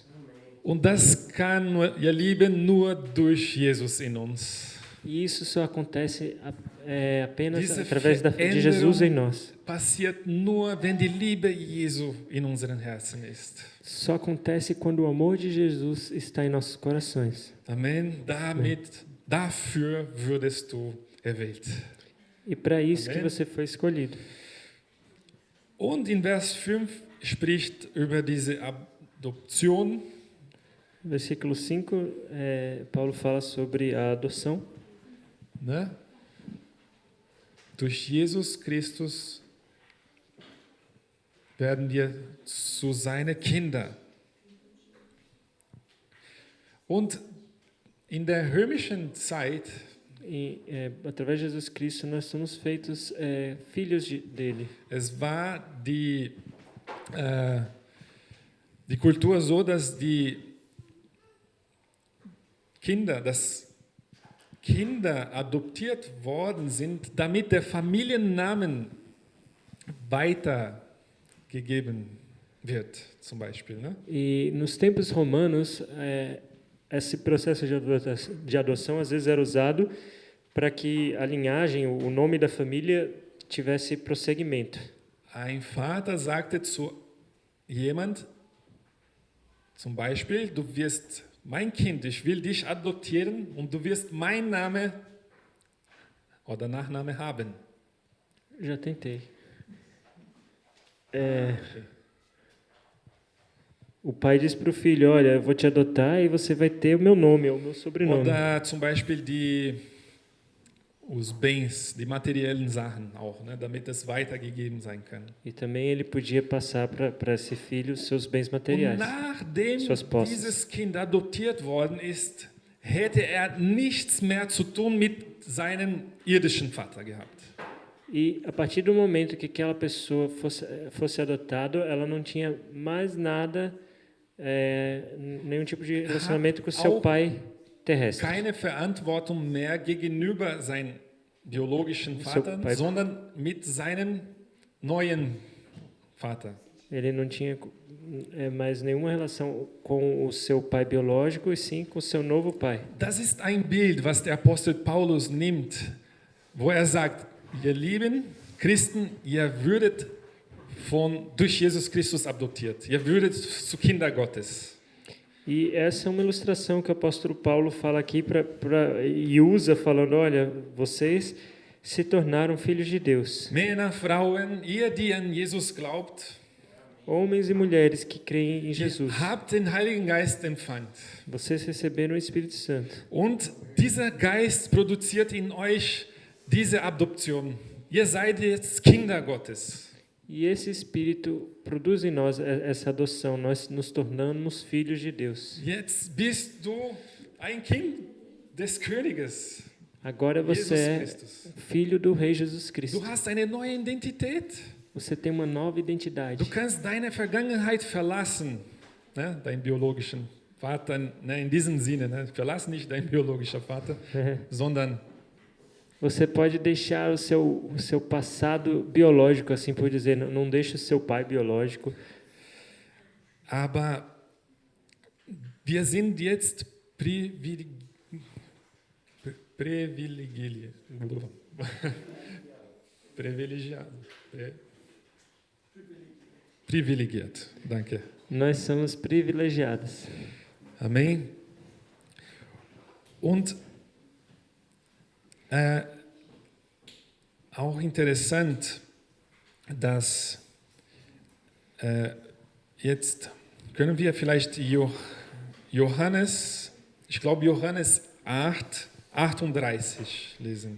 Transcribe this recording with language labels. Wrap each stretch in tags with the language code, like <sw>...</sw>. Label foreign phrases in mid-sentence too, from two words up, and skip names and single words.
<de>Und das kann, ihr Lieben, nur durch Jesus in uns.</de> <pt>E isso só acontece apenas</pt> <de>Diese</de> <pt>através de Jesus em nós.</pt> <de>Passiert nur, wenn die Liebe Jesu in unseren Herzen ist.</de> <pt>Só acontece quando o amor de Jesus está em nossos corações. Amen.</pt> <de>Dafür wurdest du erwählt.</de> <pt>E para isso Amen. que você foi escolhido.</pt> <de>Und in Vers 5 spricht über diese Adoption.</de> <pt>Versículo 5, Paulo fala sobre a adoção.</pt> <de>Ne? Durch Jesus Christus werden wir zu seine Kinder. Und in der römischen Zeit</de> <pt>E através de Jesus Cristo nós somos feitos filhos dele.</pt> <de>es war die Kultur so, dass Kinder adoptiert worden sind, damit der Familiennamen weitergegeben wird, zum Beispiel. Ne?</de> <pt>E nos tempos romanos, esse processo de adoção às vezes era usado para que a linhagem, o nome da família tivesse prosseguimento.</pt> <de>Ein Vater sagte zu jemand, zum Beispiel, du wirst mein Kind, ich will dich adoptieren und du wirst meinen Namen oder Nachname haben.</de> <pt>Já tentei. O pai diz para o filho, olha, eu vou te adotar e você vai ter o meu nome, o meu sobrenome.</pt> <de>Oder zum Beispiel</de> <pt>os bens,</pt> <de>die materiellen Sachen auch, ne, damit es weitergegeben sein kann.</de> <pt>E também ele podia passar para esse filho seus bens materiais.</pt> <de>Und nachdem</de> <pt>suas posses.</pt> <de>dieses Kind adoptiert worden ist, hätte er nichts mehr zu tun mit seinem irdischen Vater gehabt.</de> <pt>E a partir do momento que aquela pessoa fosse adotada, ela não tinha mais nada, nenhum tipo de relacionamento com o seu pai terrestre.</pt> <de>Keine Verantwortung mehr gegenüber seinem biologischen Vater, sondern mit seinem neuen Vater.</de> <pt>Ele não tinha mais nenhuma relação com o seu pai biológico, e sim com o seu novo pai.</pt> <de>Das ist ein Bild, was der Apostel Paulus nimmt, wo sagt, ihr lieben Christen, ihr würdet durch Jesus Christus adoptiert. Ihr würdet zu Kinder Gottes.</de> <pt>E essa é uma ilustração que o apóstolo Paulo fala aqui e usa falando, olha, vocês se tornaram filhos de Deus.</pt> <de>Männer, Frauen, ihr, die an Jesus glaubt,</de> <pt>homens e mulheres que creem em Jesus.</pt> <de>Habt den Heiligen Geist empfangen.</de> <pt>Vocês receberam o Espírito Santo.</pt> <de>Und dieser Geist produziert in euch diese Adoption. Ihr seid jetzt Kinder Gottes.</de> <pt>E esse Espírito produz em nós essa adoção, nós nos tornamos filhos de Deus.</pt> <de>Jetzt bist du ein Kind des Königes,</de> <pt>Agora você Jesus é</pt> <de>Christus.</de> <pt>filho do Rei Jesus Cristo.</pt> <de>Du hast eine neue Identität.</de> <pt>Você tem uma nova identidade.</pt> <de>Du kannst deine Vergangenheit verlassen, ne? Deinen biologischen Vater, ne? In diesem Sinne, ne? Verlass nicht dein biologischer Vater, sondern</de> <pt>Você pode deixar o seu passado biológico, assim por dizer, não deixe o seu pai biológico.</pt> <de>aber wir sind jetzt privilegiert. Danke.</de> <pt>Nós somos privilegiados. Amen.</pt> <de>Und auch interessant, dass jetzt können wir vielleicht Johannes, ich glaube Johannes 8, 38 lesen.</de>